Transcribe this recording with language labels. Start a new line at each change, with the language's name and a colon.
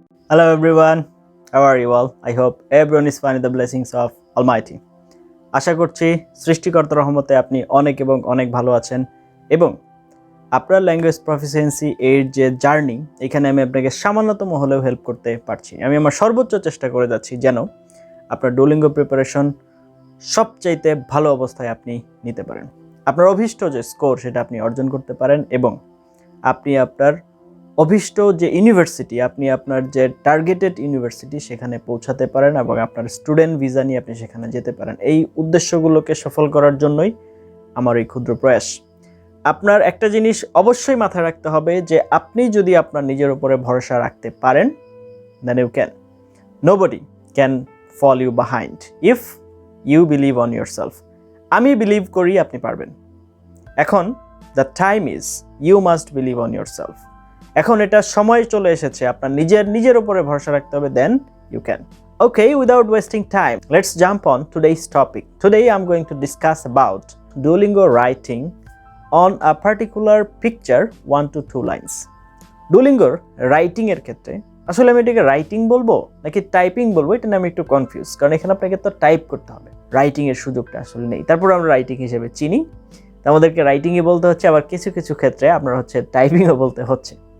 English: Hello everyone, how are you all? I hope everyone is fine with the blessings of Almighty.
Bangla: আশা করছি সৃষ্টিকর্তার রহমতে আপনি অনেক ভালো আছেন এবং আপনার ল্যাঙ্গুয়েজ প্রফিসিয়েন্সি এর যে জার্নি এখানে আমি আপনাকে সামান্যতম হলেও হেল্প করতে পারছি। আমি আমার সর্বোচ্চ চেষ্টা করে যাচ্ছি যেন আপনার ডুওলিঙ্গো প্রিপারেশন সবচাইতে ভালো অবস্থায় আপনি নিতে পারেন। আপনার অভিষ্ট যে স্কোর সেটা আপনি অর্জন করতে পারেন এবং আপনি আপনার অভিষ্ট যে ইউনিভার্সিটি, আপনি আপনার যে টার্গেটেড ইউনিভার্সিটি সেখানে পৌঁছাতে পারেন এবং আপনার স্টুডেন্ট ভিসা নিয়ে আপনি সেখানে যেতে পারেন। এই উদ্দেশ্যগুলোকে সফল করার জন্যই আমার এই ক্ষুদ্র প্রয়াস। আপনার একটা জিনিস অবশ্যই মাথায় রাখতে হবে যে আপনি যদি আপনার নিজের উপরে ভরসা রাখতে পারেন, then you can.
English: Nobody can fall you behind if you believe on yourself. আমি believe করি আপনি পারবেন। এখন the time is you must believe on yourself.
Bangla: এখন এটা সময় চলে এসেছে আপনার নিজের উপরে ভরসা রাখতে হবে, then you can.
English: Okay, without wasting time, let's jump on today's topic. Today I'm going to discuss about Duolingo writing on a particular picture 1 to 2 lines.
Bangla: Duolingo writing এর ক্ষেত্রে আসলে আমি এটাকে রাইটিং বলবো নাকি টাইপিং বলবো এটা নিয়ে আমি একটু কনফিউজ, কারণ এখানে আপনাকে তো টাইপ করতে হবে, রাইটিং এর সুযোগটা আসলে নেই। তারপর আমরা রাইটিং হিসেবে চিনি, আমাদেরকে রাইটিংই বলতে হচ্ছে, আবার কিছু ক্ষেত্রে আপনার হচ্ছে টাইপিংও বলতে হচ্ছে।